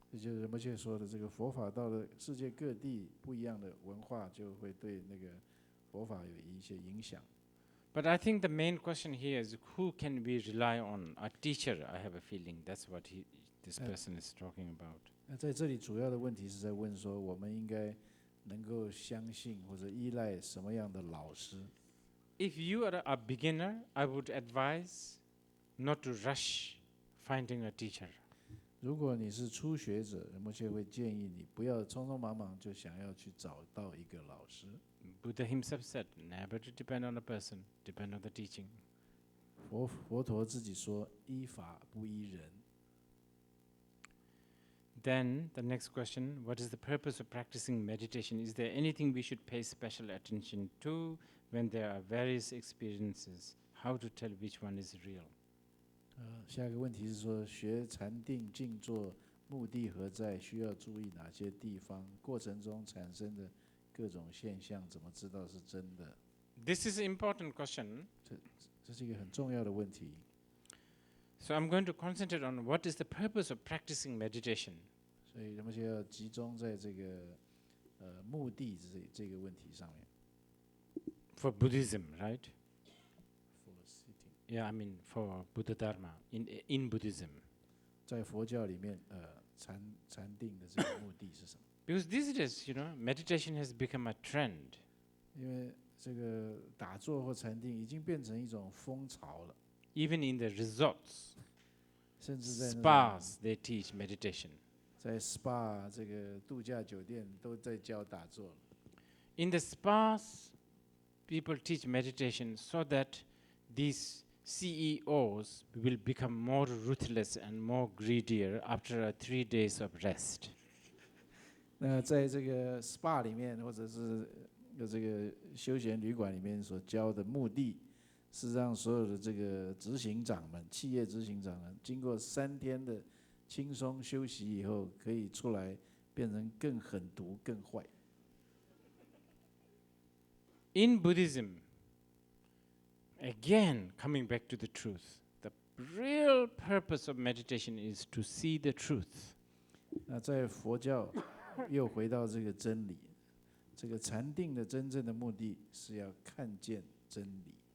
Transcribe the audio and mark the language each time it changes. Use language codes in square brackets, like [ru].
[zh] 这就是仁波切说的，这个佛法到了世界各地，不一样的文化就会对那个佛法有一些影响。 [en] But I think the main question here is who can we rely on? A teacher, I have a feeling that's what this person is talking about. [zh] 那在这里主要的问题是在问说，我们应该能够相信或者依赖什么样的老师？ [en] If you are a beginner, I would advise not to rush finding a teacher. [zh] 如果你是初学者，仁波切会建议你不要匆匆忙忙就想要去找到一个老师。 [en] Buddha himself said, never to depend on a person, depend on the teaching. [zh] 佛陀自己说，依法不依人。 [en] Then the next question, what is the purpose of practicing meditation? Is there anything we should pay special attention to when there are various experiences? How to tell which one is real? [zh] 下一个问题是说，学禅定静坐目的何在？需要注意哪些地方？过程中产生的各种现象，怎么知道是真的？ [en] This is an important question. [zh] 这是一个很重要的问题。 [en] So I'm going to concentrate on what is the purpose of practicing meditation. [zh] 所以仁波切要集中在这个目的这个问题上面。 [en] For Buddhism, right? For sitting， Yeah, I mean for Buddha Dharma in Buddhism. [zh] 在佛教里面，禅定的这个目的是什么？ [en] Because these days, meditation has become a trend. [zh] 因为这个打坐或禅定已经变成一种风潮了， [en] Even in the resorts, [zh] 甚至在 [en] spas, they teach meditation. [zh] 在 SPA 这个度假酒店都在教打坐了。 [en] In the spas, people teach meditation so that these CEOs will become more ruthless and more greedier after 3 days of rest. [zh] 那在这个 SPA 里面，或者是这个休闲旅馆里面所教的目的，是让所有的这个执行长们、企业执行长们，经过3天的轻松休息以后，可以出来变成更狠毒、更坏。 [en] In Buddhism, again coming back to the truth, the real purpose of meditation is to see the truth. [zh] 那在佛教又回到这个真理，这个禅定的真正的目的是要看见真理。